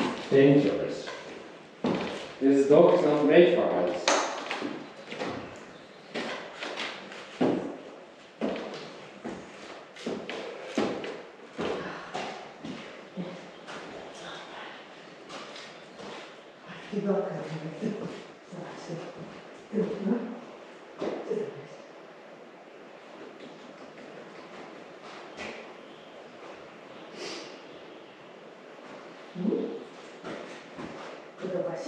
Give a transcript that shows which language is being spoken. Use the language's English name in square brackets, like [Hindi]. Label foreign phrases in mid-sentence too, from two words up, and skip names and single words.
[English] dangerous. This dog is not made for heights. [Dutch] Die dog kan niet. [Polish] Podoba się?